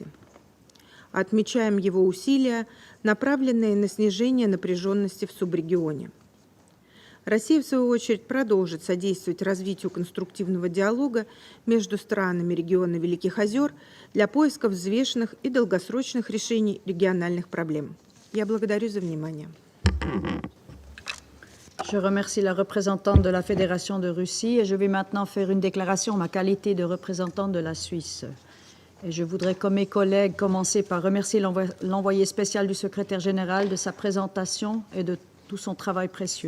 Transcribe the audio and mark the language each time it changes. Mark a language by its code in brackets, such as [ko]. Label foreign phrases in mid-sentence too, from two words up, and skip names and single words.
[ru] Отмечаем его усилия, направленные на снижение напряженности в субрегионе. Россия, в свою очередь, продолжит содействовать развитию конструктивного диалога между странами региона Великих озер для поиска взвешенных и долгосрочных решений региональных проблем. Я благодарю за внимание. [fr] Je remercie la représentante de la Fédération de Russie et je vais maintenant faire une déclaration en ma qualité de représentante de la Suisse. Et je voudrais, comme mes collègues, commencer par remercier l'envoyé spécial du secrétaire général de sa présentation et de tout son travail précieux.